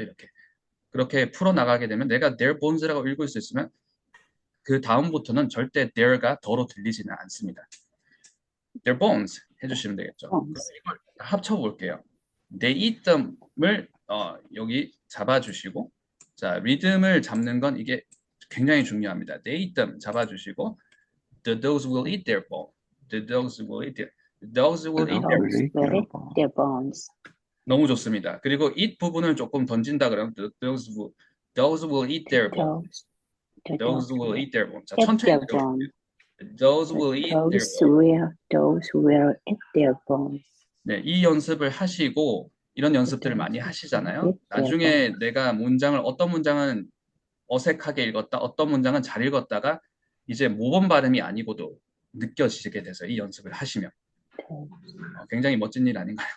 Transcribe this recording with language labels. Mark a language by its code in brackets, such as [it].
[ko] 이렇게 그렇게 풀어나가게 되면 내가 their bones라고 읽을 수 있으면 그 다음부터는 절대 there가 더러 들리지는 않습니다. their bones 해주시면 되겠죠. 그럼 [en] bones. [ko] 이걸 합쳐볼게요. [en] they eat them [ko] 을 여기 잡아주시고 자 리듬을 잡는 건 이게 굉장히 중요합니다. [en] They eat them [ko] 잡아주시고 [en] the dogs will eat their bone. The dogs will eat their. The dogs will eat their. Dogs will eat Will their eat bone. their bones. [ko] 너무 좋습니다. 그리고 eat 부분을 조금 던진다 그러면 [en] the dogs will eat their bone. The Dogs dogs will will eat their bone. 자, eat [ko] 천천히 [en] their [ko] 들어볼게요. [en] bone. The dogs will eat their bone. Dogs will eat their bones. [ko] 네, 이 연습을 하시고 이런 연습들을 많이 하시잖아요. 나중에 내가 문장을 어떤 문장은 어색하게 읽었다, 어떤 문장은 잘 읽었다가 이제 모범 발음이 아니고도 느껴지게 돼서 이 연습을 하시면 굉장히 멋진 일 아닌가요?